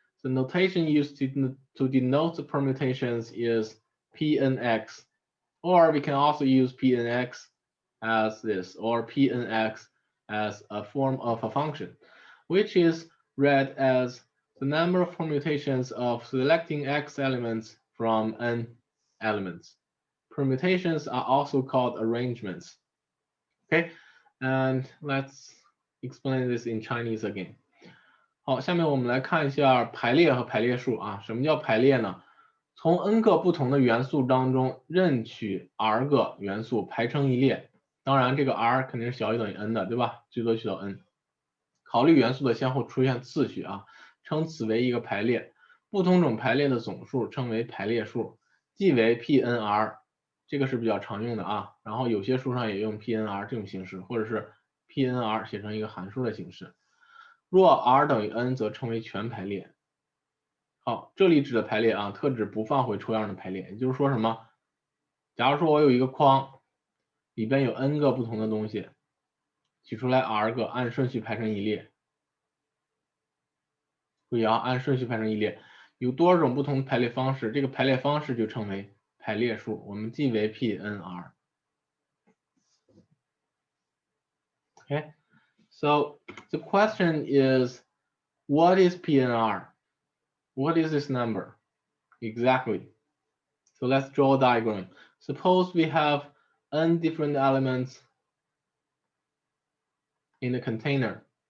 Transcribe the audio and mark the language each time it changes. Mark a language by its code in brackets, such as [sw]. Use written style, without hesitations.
[en] The notation used to denote the permutations is Pnx, or we can also use Pnx as this, or Pnx as a form of a function, which is read as the number of permutations of selecting X elements from N elements. Permutations are also called arrangements. Okay, and let's explain this in Chinese again. [zh] 好，下面我们来看一下排列和排列数啊。什么叫排列呢？从 n 个不同的元素当中任取 r 个元素排成一列。当然，这个 r 肯定是小于等于 n 的，对吧？最多取到 n。考虑元素的先后出现次序啊，称此为一个排列。不同种排列的总数称为排列数，即为 Pnr。这个是比较常用的啊。然后有些书上也用 Pnr 这种形式，或者是 Pnr 写成一个函数的形式。若 r 等于 n，则称为全排列。好，这里指的排列啊，特指不放回抽样的排列。也就是说什么？假如说我有一个框，里边有 n 个不同的东西，取出来 r 个，按顺序排成一列。注意啊，按顺序排成一列。有多少种不同的排列方式？这个排列方式就称为排列数，我们记为 Pnr。 [en] Okay, so the question is, what is Pnr? What is this number? Exactly. So let's draw a diagram. Suppose we have n different elements in a container.